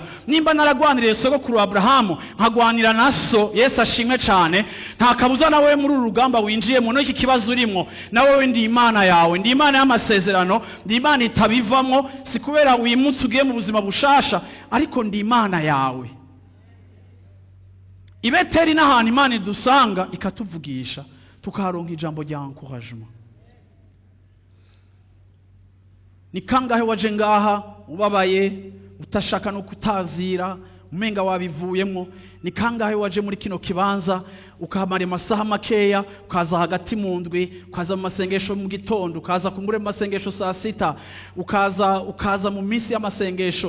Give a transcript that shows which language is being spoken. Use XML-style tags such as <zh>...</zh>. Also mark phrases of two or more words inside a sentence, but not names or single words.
<rn>Nimba naragwaniriye sokuru Abrahamu nkagwanira naso, Yesu ashimwe cyane, nta kabuza nawe muri uru rugamba winjiye mu iki kibazo urimo. Nawe ndi Imana yawe, ndi Imana y'amasezerano, ndi Imana itabivamwo, si kubera wimutse ugiye mu buzima bushasha, ariko ndi Imana yawe. Ibeteri n'ahantu Imana idusanga ikatuvugisha tukaronka ijambo rya encouragement. Ni kangahe waje ngaha ubabaye, utashaka no kutazira, umenga wabivuyemo? Ni kangahe waje muri kino kibanza ukahamara amasaha makeya, ukaza hagati mu ndwi, ukaza mu masengesho mu gitondo, ukaza kumbure mu masengesho saa 6, ukaza mu minsi y'amasengesho?</rn>